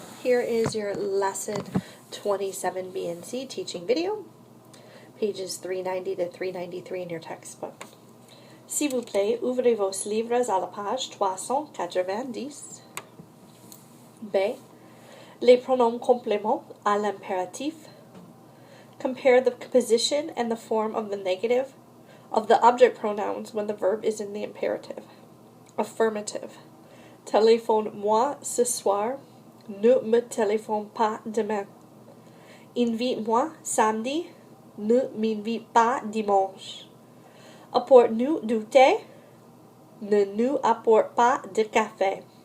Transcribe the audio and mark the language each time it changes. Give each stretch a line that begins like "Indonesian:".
English: Here is your lesson 27 B and C teaching video, pages 390 to 393 in your textbook.
French: S'il vous plaît, ouvrez vos livres à la page 390. B. Les pronoms compléments à l'impératif.
English: Compare the position and the form of the negative of the object pronouns when the verb is in the imperative.
French: Affirmative. Téléphone-moi ce soir. Ne me téléphone pas demain. Invite-moi samedi. Ne m'invite pas dimanche. Apporte-nous du thé. Ne nous apporte pas de café.